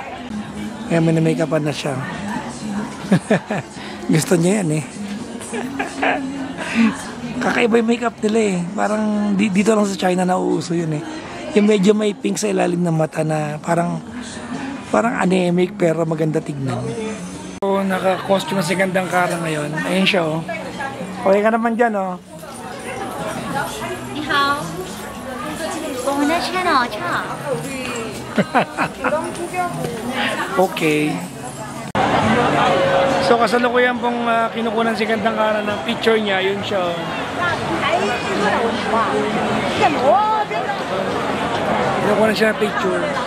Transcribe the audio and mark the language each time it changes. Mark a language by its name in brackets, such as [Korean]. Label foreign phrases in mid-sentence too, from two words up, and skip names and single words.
[Filipino] Kaya may na-makeupan na siya. Gusto niya yan Kakaiba yung makeup nila Parang dito lang sa China nauuso yun Yung medyo may pink sa ilalim ng mata na parang anemic pero maganda tignan. So, naka-costume si Gandang Cara ngayon. Ayun siya Okay ka naman dyan [Chinese] 好，我们的车呢？车。 [Filipino] Okay. So kasalukuyan pong kinukunan si Gandang Kara ng picture niya, yun siya. Kinukunan siya ng picture.